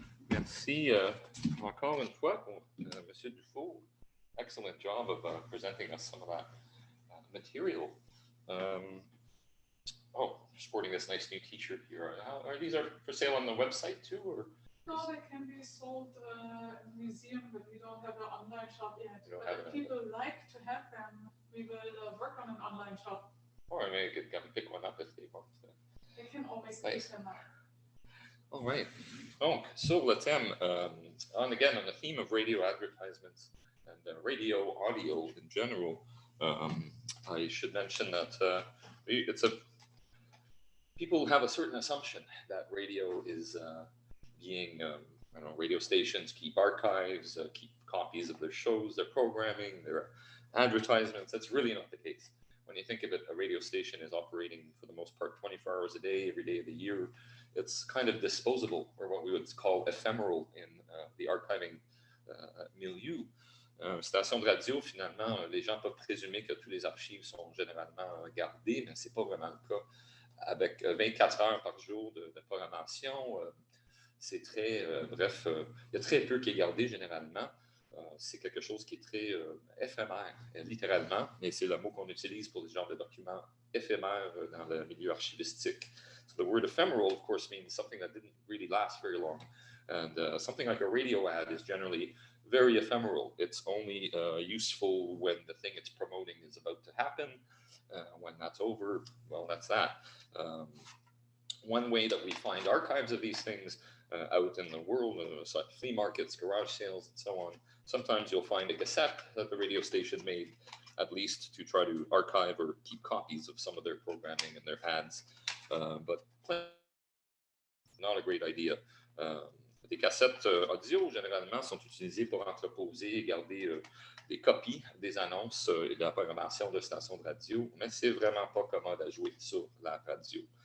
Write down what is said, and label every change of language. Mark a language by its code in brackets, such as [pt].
[fr] Merci encore une fois pour Monsieur Dufour. [en] Excellent job of presenting us some of that material. Oh, sporting this nice new T-shirt here. Are these for sale on the website too, or? No, they can be sold in the museum, but we don't have an online shop yet. But if people like to have them, we will work on an online shop. Or I may get pick one up if they want. They can always pick them up. All right. [fr] Donc, sur le thème, [en] on the theme of radio advertisements and radio audio in general, I should mention that people have a certain assumption that radio is being, radio stations keep archives, keep copies of their shows, their programming, their advertisements. That's really not the case. When you think of it, a radio station is operating for the most part 24 hours a day, every day of the year. It's kind of disposable, or what we would call ephemeral in the archiving milieu. [fr] Station de radio, finalement, les gens peuvent présumer que tous les archives sont généralement gardées, mais ce n'est pas vraiment le cas. Avec 24 heures par jour de programmation, c'est très, bref, il y a très peu qui est gardé généralement. C'est quelque chose qui est très éphémère, littéralement, mais c'est le mot qu'on utilise pour ce genre de documents éphémères dans le milieu archivistique. [en] So the word ephemeral, of course, means something that didn't really last very long. And something like a radio ad is generally very ephemeral. It's only useful when the thing it's promoting is about to happen. When that's over, well, that's that. One way that we find archives of these things out in the world, such flea markets, garage sales, and so on. Sometimes you'll find a cassette that the radio station made, at least to try to archive or keep copies of some of their programming and their ads. But not a great idea. [fr] Des cassettes audio, généralement, sont utilisées pour entreposer et garder des copies des annonces et de la programmation de stations de radio, mais c'est vraiment pas commode à jouer sur la radio.